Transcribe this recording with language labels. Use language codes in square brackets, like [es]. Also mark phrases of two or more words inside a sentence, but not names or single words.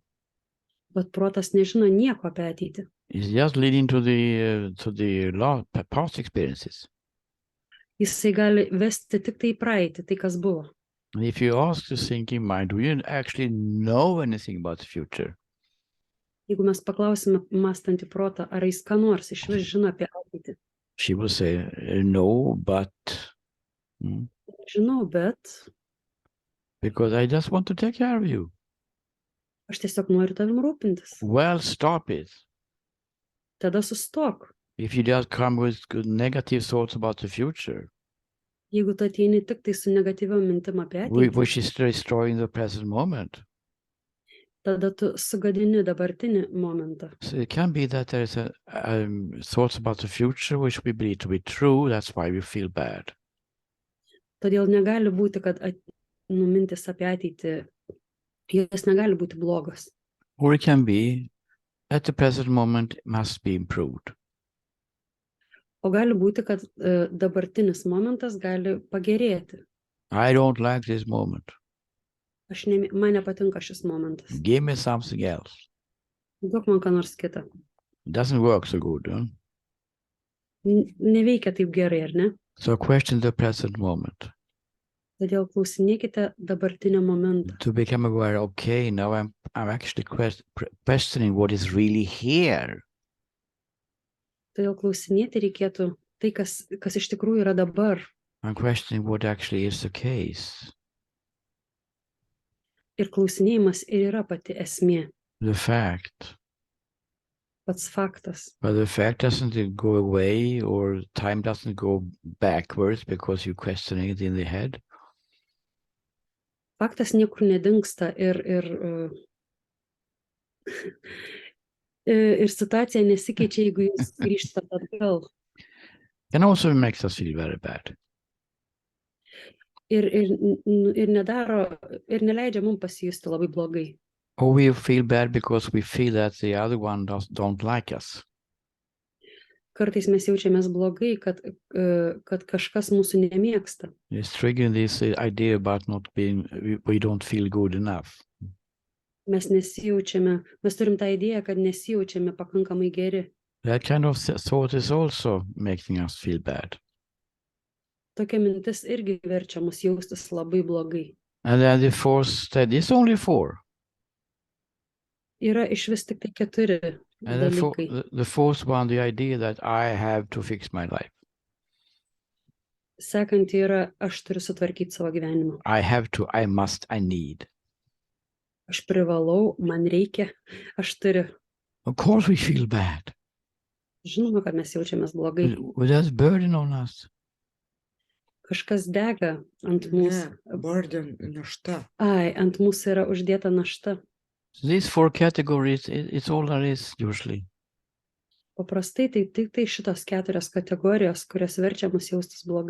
[lt] Bet protas nežino nieko apie ateitį. [en] It's just leading to the past experiences. [lt] Jisai gali vesti tik tai praeitį, tai kas buvo. [en] And if you ask the thinking mind, do you actually know anything about the future? [lt] Jeigu mes paklausime mąstantį protą, ar jis ką nors išvis žino apie ateitį. [en] She will say, no, but... [lt] Žinau, bet [en] Because I just want to take care of you. [lt] aš tiesiog noriu tavim rūpintis. [en] Well, stop it. [lt] Tada sustok. [en] If you just come with negative thoughts about the future, [lt] Jeigu tu ateini tik tai su negatyviom mintim apie ateitį, [en] which is destroying the present moment. [lt] tada tu sugadini dabartinį momentą. [en] So it can be that there is thoughts about the future which we believe to be true. That's why we feel bad. [lt] Todėl negali būti, kad mintis apie ateitį, jos negali būti blogos. [en] Or it can be at the present moment must be improved. [lt] O gali būti, kad dabartinis momentas gali pagerėti. [en] I don't like this moment. [lt] Man nepatinka šis momentas. [en] Give me something else. [lt] Duok man ką nors kitą. [en] It doesn't work so good, huh? [lt] Neveikia taip gerai, ar ne? [en] So question the present moment. [lt] Todėl klausinėkite dabartinio momentą. [en] To become aware, okay, now I'm actually questioning what is really here. [lt] Todėl klausinėti reikėtų tai, kas iš tikrųjų yra dabar. [en] I'm questioning what actually is the case. [lt] Ir klausinėjimas ir yra pati esmė. [en] The fact. [lt] Pats faktas. [en] But the fact doesn't go away or time doesn't go backwards because you're questioning it in the head. [lt] Faktas niekur nedingsta ir situacija nesikeičia, jeigu jūs grįžtate atgal. [en] Can also makes us feel very bad. [lt] Ir neleidžia mums pasijusti labai blogai. [en] Or we feel bad because we feel that the other one don't like us. [lt] Kartais mes jaučiamės blogai, kad kažkas mūsų nemėgsta. [en] It's triggering this idea about we don't feel good enough. [lt] Mes turim tą idėją, kad nesijaučiame pakankamai geri. [en] That kind of thought is also making us feel bad. [lt] Tokia mintis irgi verčia mus jaustis labai blogai. [en] And then the fourth step is only 4. [lt] Yra iš vis tik tai 4 dalykai. [en] The fourth one, the idea that I have to fix my life. [lt] Sekanti yra, aš turiu sutvarkyti savo gyvenimą. [en] I have to, I must, I need. [lt] Aš privalau, man reikia, aš turiu. [en] Of course we feel bad. [lt] Žinoma, kad mes jaučiamės blogai. [en] There's burden on us. [lt] Kažkas dega ant mūsų. Burden, našta. Ant mūsų yra uždėta našta. [en] These 4 categories, it's all there is usually. [lt] Paprastai tai tik tai šitos 4 kategorijos, kurios verčia mus jaustis blogai.